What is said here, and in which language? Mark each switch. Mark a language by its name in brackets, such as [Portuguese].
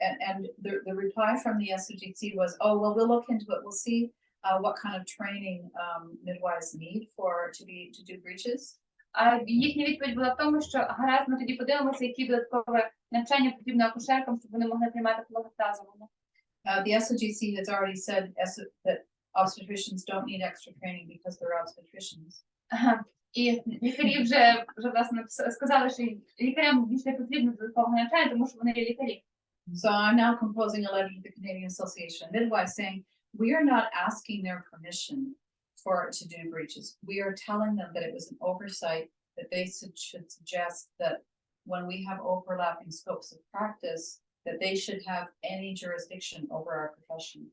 [English] And the reply from the SOGC was, oh, well, we'll look into it. We'll see what kind of training midwives need to do breaches. [Ukrainian] Їхня відповідь була в тому, що гаразд, ми тоді подивимося, які додаткове навчання потрібно акушеркам, щоб вони могли приймати пологи тазовому. [English] The SOGC has already said that obstetricians don't need extra training because they're obstetricians. [Ukrainian] І лікарі вже власне сказали, що лікарям більше не потрібно додаткового навчання, тому що вони є лікарі. [English] So I'm now composing a letter to the Canadian Association of Midwives saying we are not asking their permission to do breaches. We are telling them that it was an oversight, that they should suggest that when we have overlapping scopes of practice, that they should have any jurisdiction over our profession.